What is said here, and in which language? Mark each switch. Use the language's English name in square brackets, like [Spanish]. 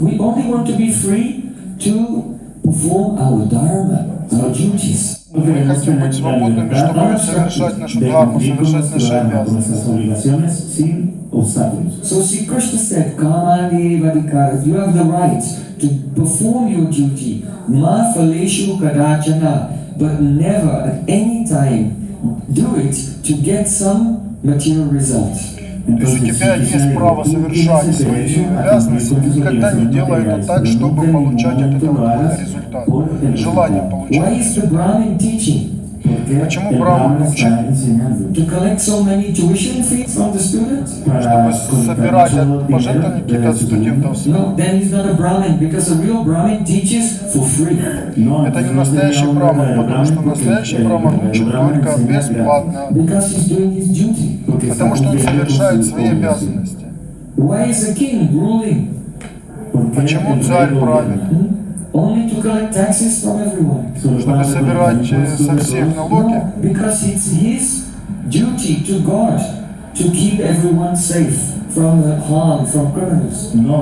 [English] We only want to be free to perform our dharma, our duties. [Russian] Мы хотим быть свободными, чтобы совершать нашу дхарму, совершать наши обязанности. [English] So see, Krishna said, [Sanskrit] Kamani vadikara, [English] you have the right to perform your duty, [Sanskrit] ma phaleshu kadachana, [English] but never at any time do it to get some material result. [Russian] То есть у тебя есть право совершать свои обязанности, никогда не делай это так, чтобы получать от этого какой-то результат, желание получать. [English] Why is the Brahmin teaching? [Russian] Почему Брахман учит? [English] To collect so many tuition fees from the students? [Russian] Чтобы собирать пожертвования какие-то от студентов. [English] No, then he's not a Brahmin, because a real Brahmin teaches for free. [Russian] Это не настоящий Брахман, потому что настоящий Брахман учит только бесплатно. [English] Because he's doing his duty. [Russian] Потому что он совершает свои обязанности. [English] Why is a king ruling? [Russian] Почему царь правит? [English] Only to collect taxes from everyone. [Russian] Чтобы собирать со всех налоги. [English] No, because it's his duty to God to keep everyone safe from harm, from criminals.